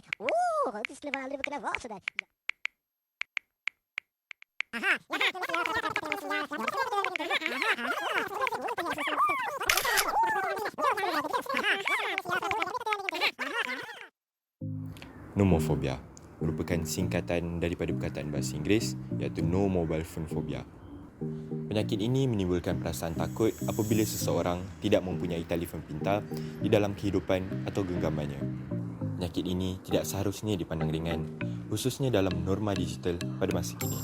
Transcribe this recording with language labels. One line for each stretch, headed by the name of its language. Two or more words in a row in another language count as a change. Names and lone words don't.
Swedish: Det skulle man aldrig kunna vara sådär.
Malay: Nomofobia merupakan singkatan daripada perkataan bahasa Inggeris iaitu
English: No Mobile Phone Phobia.
Malay: Penyakit ini menimbulkan perasaan takut apabila seseorang tidak mempunyai telefon pintar di dalam kehidupan atau genggamannya. Penyakit ini tidak seharusnya dipandang ringan, khususnya dalam norma digital pada masa kini.